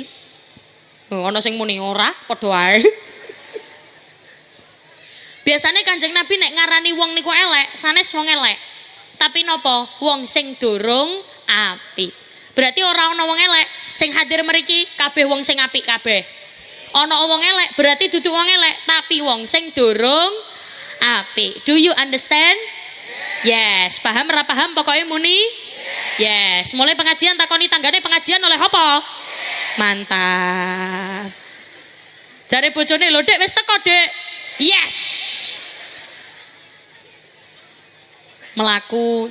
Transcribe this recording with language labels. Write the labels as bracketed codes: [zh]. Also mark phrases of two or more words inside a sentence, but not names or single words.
[jv] Oh, ana sing muni ora padha wae. Biasane Kanjeng Nabi nek ngarani wong niku elek, sanes wong elek. Tapi napa? Wong sing durung apik. Berarti ora ana wong elek sing hadir mriki kabeh wong sing apik kabeh. Ana wong elek berarti dudu wong elek tapi wong sing durung apik. [en] Do you understand? Yes, [jv] paham ora paham pokoknya muni? [en] Yes, [jv] mulai pengajian takoni tanggane pengajian oleh apa? Mantap. Jare bojone lho, Dek wis teko, Dek. Yes. Melaku.